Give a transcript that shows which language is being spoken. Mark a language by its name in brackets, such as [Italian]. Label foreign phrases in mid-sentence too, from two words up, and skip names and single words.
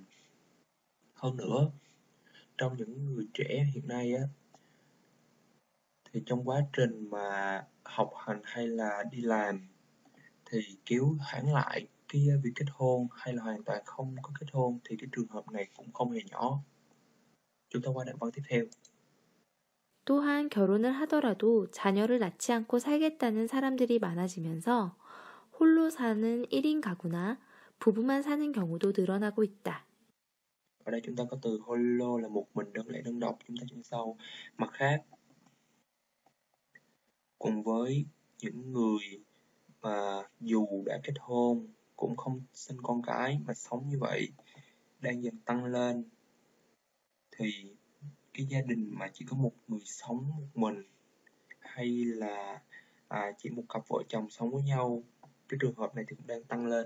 [Vietnamese] Hơn nữa, trong những người trẻ hiện nay á, thì trong quá trình mà học hành hay là đi làm thì kéo hoãn lại cái việc kết hôn hay là hoàn toàn không có kết hôn thì cái trường hợp này cũng không hề nhỏ. chúng ta qua đoạn văn tiếp theo. [Korean] 또한 결혼을 하더라도 자녀를 낳지 않고 살겠다는 사람들이 많아지면서 홀로 사는 1인 가구나 부부만 사는 경우도 늘어나고 있다. [Vietnamese] Ở đây chúng ta có từ holo là một mình đơn lẻ đơn độc, chúng ta chuyển sau. Mặt khác, cùng với những người mà dù đã kết hôn cũng không sinh con cái mà sống như vậy đang dần tăng lên, thì cái gia đình mà chỉ có một người sống một mình hay là chỉ một cặp vợ chồng sống với nhau, cái trường hợp này thì cũng đang tăng lên.